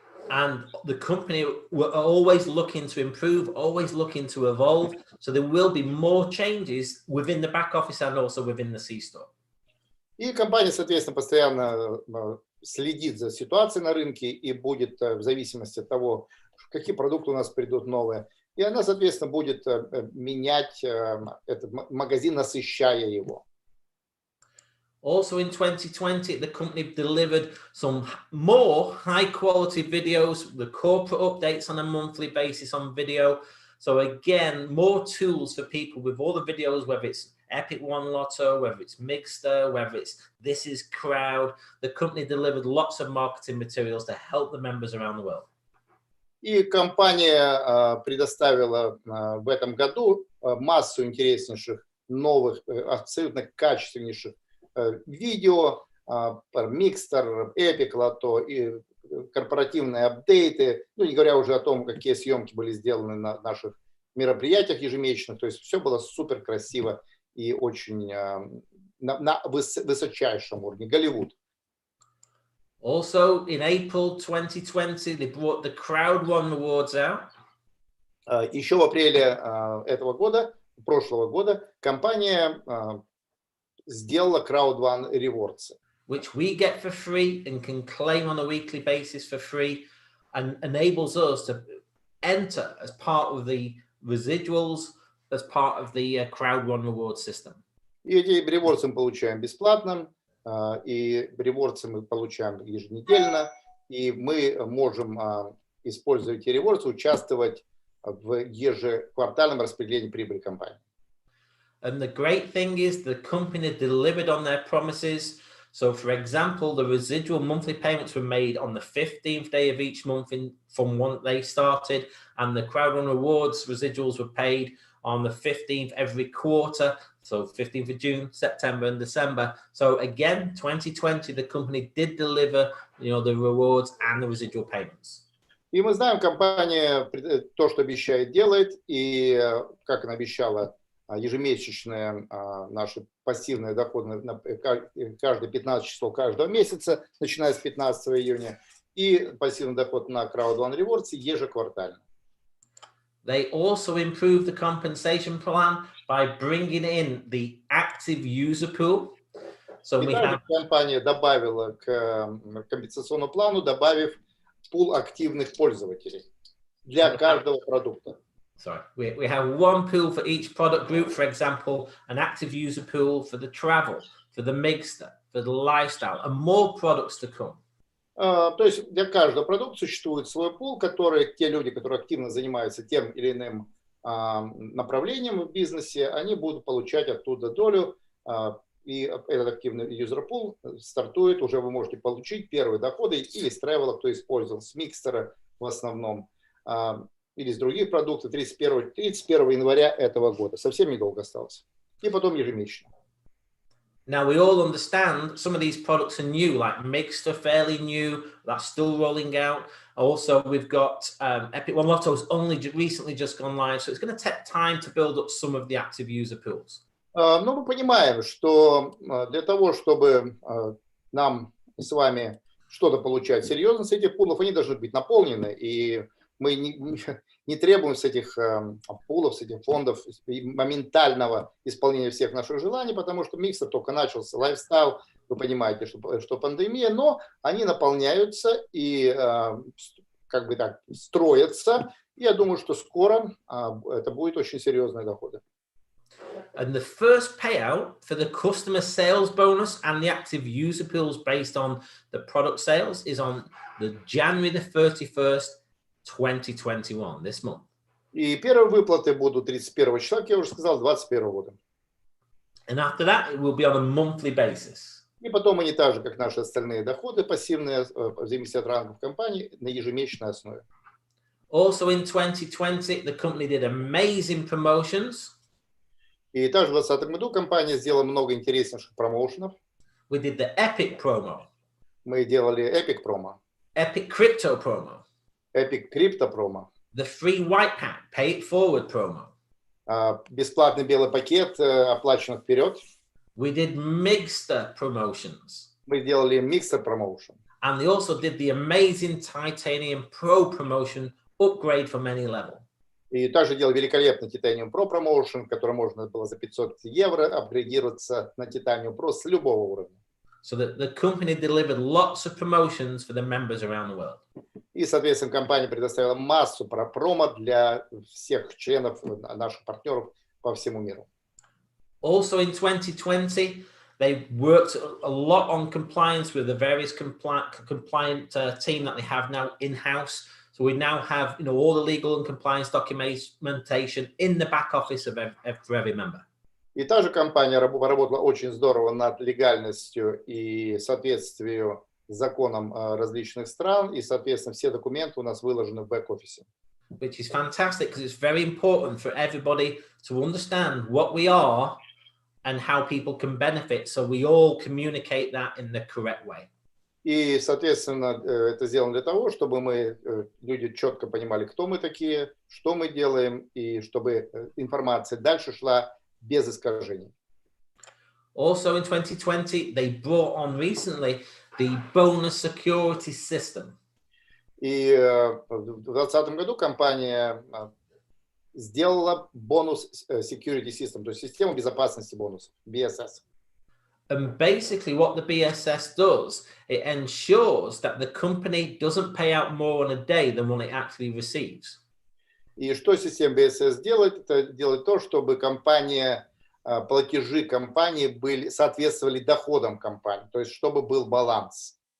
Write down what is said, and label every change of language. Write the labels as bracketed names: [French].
[English] And the company were always looking to improve, always looking to evolve. So there will be more changes within the back office and also within the C-store. [Russian] И компания, соответственно, постоянно следит за ситуацией на рынке и будет в зависимости от того, какие продукты у нас придут новые. И она, соответственно, будет менять этот магазин, насыщая его. [English] Also in 2020, the company delivered some more high quality videos, the corporate updates on a monthly basis on video. So again, more tools for people with all the videos, whether it's Epic One Lotto, whether it's Mixer, whether it's This Is Crowd. The company delivered lots of marketing materials to help the members around the world. [Russian] И компания предоставила в этом году массу интереснейших, новых, абсолютно качественнейших видео, Mixer, Epic Lotto и корпоративные апдейты, не говоря уже о том, какие съемки были сделаны на наших мероприятиях ежемесячных. То есть все было супер красиво и очень на высочайшем уровне. Голливуд. [English] Also, in April 2020, they brought the Crowd One Awards out. [Russian] Еще в апреле этого года, прошлого года, компания сделала Crowd One Rewards. [English] Which we get for free and can claim on a weekly basis for free, and enables us to enter as part of the residuals, as part of the crowd run reward system. [Russian] И эти ревордсы мы получаем бесплатно, и ревордсы мы получаем еженедельно, и мы можем, используя эти ревордсы, участвовать в ежеквартальном распределении прибыли компании. [English] And the great thing is the company delivered on their promises. So, for example, the residual monthly payments were made on the 15th day of each month from when they started, and the crowd run rewards residuals were paid on the 15th every quarter. So 15th of June, September, and December. So again, 2020, the company did deliver, the rewards and the residual payments. [Russian] И мы знаем, компания то, что обещает, делает, и как она обещала, ежемесячные наши пассивные доходы на каждые 15 числов каждого месяца, начиная с 15 июня, и пассивный доход на Crowd One Rewards ежеквартально. [English] They also improved the compensation plan by bringing in the active user pool. So we have... [Russian] Компания добавила к компенсационному плану, добавив пул активных пользователей для каждого продукта. [English] Sorry, we have one pool for each product group. For example, an active user pool for the travel, for the mixer, for the lifestyle, and more products to come. [Russian] То есть для каждого продукта существует свой пул, который те люди, которые активно занимаются тем или иным направлением в бизнесе, они будут получать оттуда долю, и этот активный юзер-пул стартует, уже вы можете получить первые доходы или с тревела, кто использовал, с микстера в основном, или с других продуктов 31 января этого года. Совсем недолго осталось. И потом ежемесячно. [English] Now, we all understand some of these products are new, like Mixer, fairly new, that's still rolling out. Also, we've got Epic One Lotto's only recently just gone live, so it's going to take time to build up some of the active user pools. [Russian] Но мы понимаем, что для того, чтобы нам с вами что-то получать серьезно с этих пулов, они должны быть наполнены, и мы не требуем с этих пулов, с этих фондов моментального исполнения всех наших желаний, потому что миксер только начался, лайфстайл, вы понимаете, что пандемия, но они наполняются и как бы так строятся. И я думаю, что скоро это будет очень серьезные доходы. [English] And the first payout for the customer sales bonus and the active user pools based on the product sales is on the January the 31st, 2021, this month. [Russian] И первые выплаты будут 31 числа, как я уже сказал, 2021 года. [English] And after that, it will be on a monthly basis. [Russian] И потом они так же, как наши остальные доходы пассивные, в зависимости от рангов компании, на ежемесячной основе. [English] Also in 2020, the company did amazing promotions. [Russian] И также в 2020 году компания сделала много интереснейших промоушенов. [English] We did the Epic promo. [Russian] Мы делали Epic промо. [English] Epic Crypto promo. [Russian] Epic Crypto промо. [English] The free white pack, pay it forward promo. [Russian] Бесплатный белый пакет, оплачен вперед. [English] We did Mixer promotions. [Russian] Мы делали Mixer promotion. [English] And they also did the amazing Titanium Pro promotion, upgrade from any level. [Russian] И также делал великолепный Titanium Pro promotion, который можно было за 500 евро апгрейдироваться на Titanium Pro с любого уровня. [English] So that the company delivered lots of promotions for the members around the world. [Russian] И, соответственно, компания предоставила массу промо для всех членов, наших партнеров по всему миру. [English] Also in 2020, they worked a lot on compliance with the various compliant team that they have now in-house. So we now have, all the legal and compliance documentation in the back office for every member. [Russian] И та же компания работала очень здорово над легальностью и соответствием законам различных стран, и, соответственно, все документы у нас выложены в бэк-офисе. [English] Which is fantastic because it's very important for everybody to understand what we are and how people can benefit, so we all communicate that in the correct way. [Russian] И, соответственно, это сделано для того, чтобы мы, люди четко понимали, кто мы такие, что мы делаем, и чтобы информация дальше шла без искажений. [English] Also in 2020, they brought on recently the bonus security system. [Russian] И в 2020 году компания сделала бонус security system, то есть систему безопасности бонусов, BSS. [English] And basically what the BSS does, it ensures that the company doesn't pay out more on a day than what it actually receives. [Russian] И что система BSS делает? Это делает то, чтобы компания, платежи компании соответствовали доходам компании, то есть чтобы был баланс.